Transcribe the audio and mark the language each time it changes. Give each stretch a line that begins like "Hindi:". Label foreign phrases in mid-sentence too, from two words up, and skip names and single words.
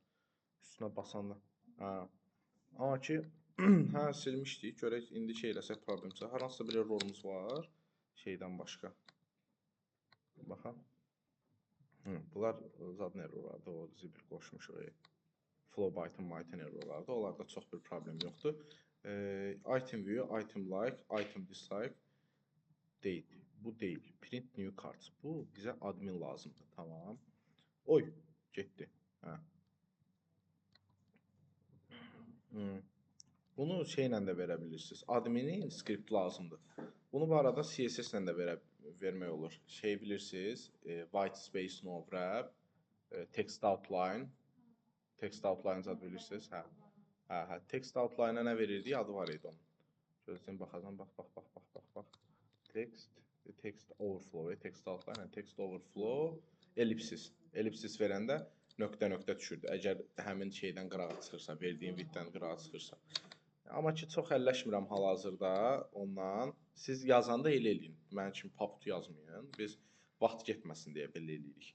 Azerbaijani: Üstünə basanda. Hə. Amma ki, hə, silmişdik. Görək, indi şey eləsək problemsə. Hər hansısa bir errorumuz var. Şeydən başqa. Baxın. Bunlar zadın errorlardır. O zibil qoşmuşuq.
English: Flow byte'ın
Azerbaijani: errorlardır. Onlarda çox bir problem yoxdur.
English: Item view, item like, item dislike deyil.
Azerbaijani: Bu deyil.
English: Print new cards.
Azerbaijani: Bu bizə admin lazımdır. Tamam. Oy, getdi. Hə. Bunu şeylə də verə bilirsiniz. Adminin skript lazımdır. Bunu bu arada CSS ilə də vermək olur. Şey bilirsiniz,
English: white space no wrap, text outline. Text outline
Azerbaijani: zad bilirsiniz? Hə.
English: Text outline-a
Azerbaijani: nə verirdik? Adı var idi onun. Gözləyin baxacam. Bax.
English: Text overflow, text outline, text overflow, ellipsis.
Azerbaijani: Ellipsis verəndə nöqtə düşürdü. Əgər həmin şeydən qırağa çıxırsa, verdiyin widthdən qırağa çıxırsa. Amma ki, çox əlləşmirəm hal-hazırda ondan. Siz yazanda elə eləyin. Mənim kimi paput yazmayın. Biz vaxt getməsin deyə belə eləyirik.